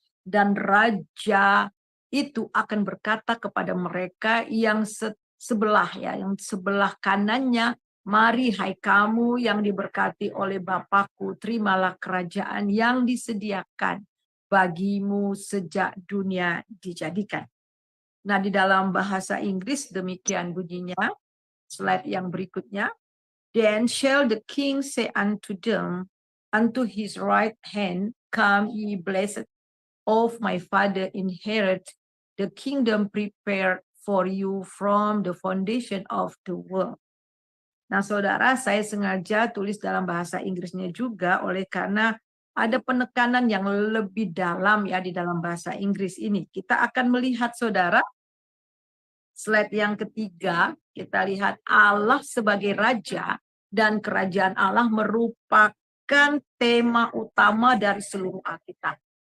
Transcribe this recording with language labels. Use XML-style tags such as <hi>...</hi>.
<id>Dan raja itu akan berkata kepada mereka yang sebelah ya, yang sebelah kanannya, mari hai kamu yang diberkati oleh Bapakku, terimalah kerajaan yang disediakan bagimu sejak dunia dijadikan. Nah, di dalam bahasa Inggris demikian bunyinya. Slide yang berikutnya.</id> <en>Then shall the king say unto them, unto his right hand, come ye blessed of my father, inherit the kingdom prepared for you from the foundation of the world.</en> <id>Nah, saudara, saya sengaja tulis dalam bahasa Inggrisnya juga oleh karena ada penekanan yang lebih dalam ya di dalam bahasa Inggris ini. Kita akan melihat, saudara, slide yang ketiga, kita lihat Allah sebagai raja dan kerajaan Allah merupakan tema utama dari seluruh Alkitab.</id>